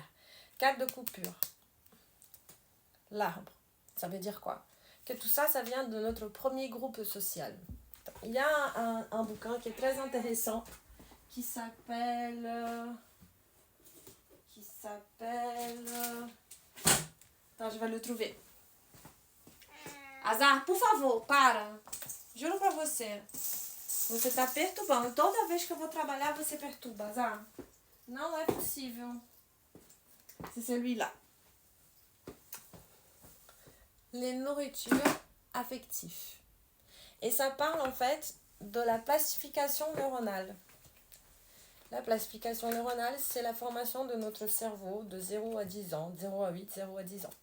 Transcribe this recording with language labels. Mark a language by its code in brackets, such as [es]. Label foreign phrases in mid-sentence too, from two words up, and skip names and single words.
[fr] 4 de coupure. L'arbre. Ça veut dire quoi? Que tout ça, ça vient de notre premier groupe social. Il y a un bouquin qui est très intéressant qui s'appelle... Attends, je vais le trouver. [pt] Azar, por favor, para. Juro pra você. Você tá perturbando. Toda vez que eu vou trabalhar, você perturba, Azar. Não é possível. [fr] C'est celui-là. Les nourritures affectives. Et ça parle en fait de la plastification neuronale. La plastification neuronale, c'est la formation de notre cerveau de 0 à 10 ans, 0 à 8, 0 à 10 ans.